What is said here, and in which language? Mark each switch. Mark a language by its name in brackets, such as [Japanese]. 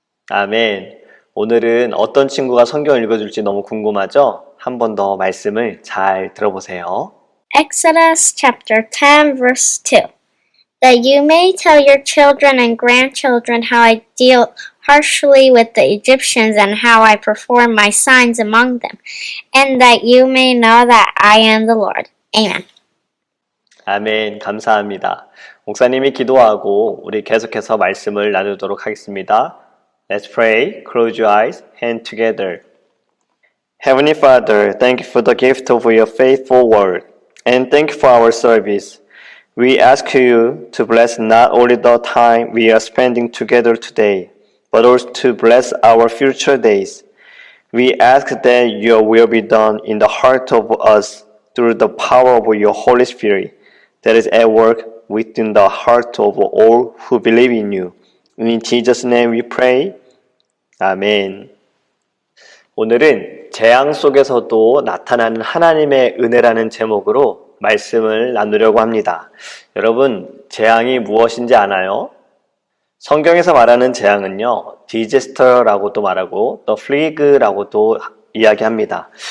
[Korean] 아멘. 오늘은 어떤 친구가 성경을 읽어줄지 너무 궁금하죠? 한 번 더 말씀을 잘 들어보세요. [English] Exodus chapter 10 verse 2. That you may tell your children and grandchildren how I dealt harshly with the Egyptians and how I performed my signs among them, and that you may know that I am the Lord. Amen. [Korean] 아멘. 감사합니다. 목사님이 기도하고 우리 계속해서 말씀을 나누도록 하겠습니다. [English] Let's pray. Close your eyes. Hand together. Heavenly Father, thank you for the gift of your faithful word, and thank you for our service. We ask you to bless not only the time we are spending together today, but also to bless our future days. We ask that your will be done in the heart of us through the power of your Holy Spirit that is at work within the heart of all who believe in you. In Jesus' name we pray. 아멘. [Korean] 오늘은 재앙 속에서도 나타나는 하나님의 은혜라는 제목으로 말씀을 나누려고 합니다. 여러분, 재앙이 무엇인지 아나요? 성경에서 말하는 재앙은요, 디제스터라고도 말하고 또 플리그라고도 이야기합니다.